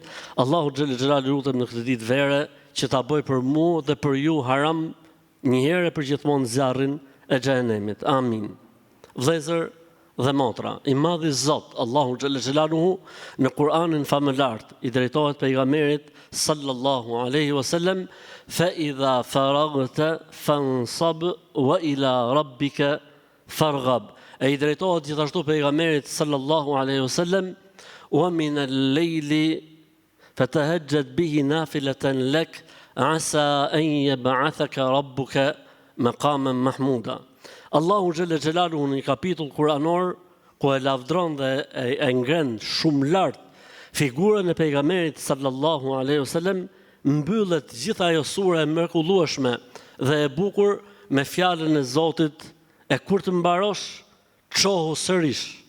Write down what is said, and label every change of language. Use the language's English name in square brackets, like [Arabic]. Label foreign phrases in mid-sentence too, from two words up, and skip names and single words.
[Albanian] Allahu [Arabic] جل جلاله [Albanian] lutem në këtë ditë vere që ta bëj për mua dhe për ju haram një herë për gjithmonë zjarrin e xhenemit. Amin. Vëllezër, dhe motra. I madhi Zot, Allahu [Arabic] جل جلاله, [Albanian] në Kur'anin famëlart i drejtohet pejgamberit [Arabic] صلى الله عليه وسلم, فإذا فرغت فانصب وإلى ربك فارغب. [Albanian] E i drejtohet gjithashtu pejgamberit [Arabic] صلى الله عليه وسلم ومن الليل فتهجد به نافلة لك عسى أن يبعثك ربك مقاما محمودا. [Albanian] Allahu [Arabic] جل جلاله [Albanian] në një kapitull kuranor ku e lavdron dhe e ngren shumë lart figurën e pejgamberit [Arabic] صلى الله عليه وسلم, [Albanian] mbyllet gjithë ajo sure e mrekullueshme dhe e bukur me fjalën e Zotit: e kur të mbarosh, çohu sërish.